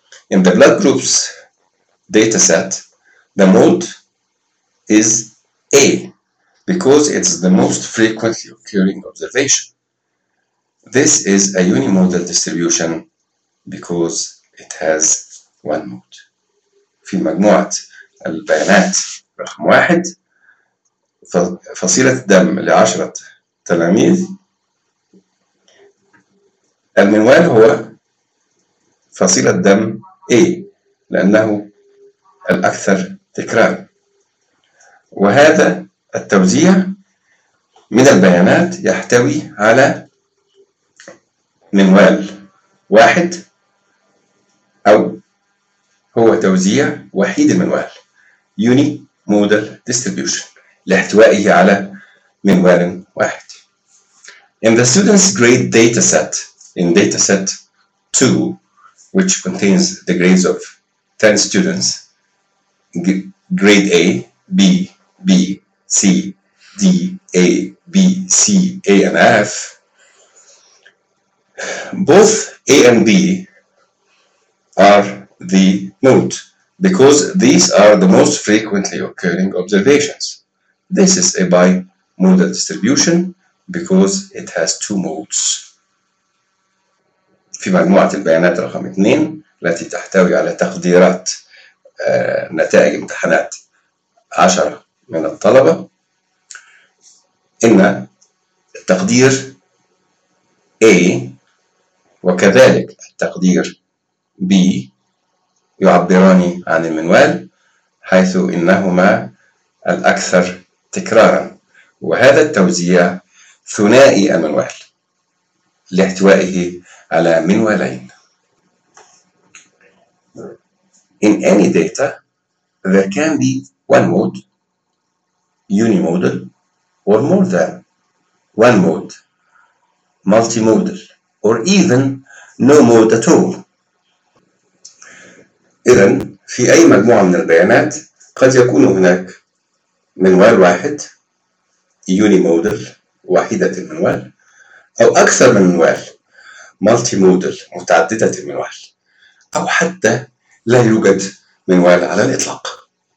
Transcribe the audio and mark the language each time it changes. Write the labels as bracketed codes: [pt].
[en] In the blood groups data set, the mode is A because it's the most frequently occurring observation. This is a unimodal distribution because it has one mode. [ar] في مجموعة البيانات رقم واحد، فصيلة الدم لعشرة تلاميذ، المنوال هو فصيلة دم A لأنه الأكثر تكرار. وهذا التوزيع من البيانات يحتوي على منوال واحد، أو هو توزيع وحيد المنوال unimodal distribution لاحتوائه على منوال واحد. [en] In the students grade data set, in data set 2 which contains the grades of 10 students, grade A, B, B, C, D, A, B, C, A, and F, both A and B are the mode because these are the most frequently occurring observations. This is a bimodal distribution because it has two modes. [ar] في مجموعة البيانات رقم 2 التي تحتوي على تقديرات نتائج امتحانات 10 من الطلبة، إن التقدير A وكذلك التقدير B يعبران عن المنوال حيث إنهما الأكثر تكرارا، وهذا التوزيع ثنائي المنوال لاحتوائه على منوالين. [en] In any data, there can be one mode, unimodal, or more than one mode, multimodal, or even no mode at all. [ar] إذن في أي مجموعة من البيانات قد يكون هناك منوال واحد unimodal وحيدة المنوال أو أكثر من منوال multimodal متعددة المنوال أو حتى لا يوجد منوال على الإطلاق.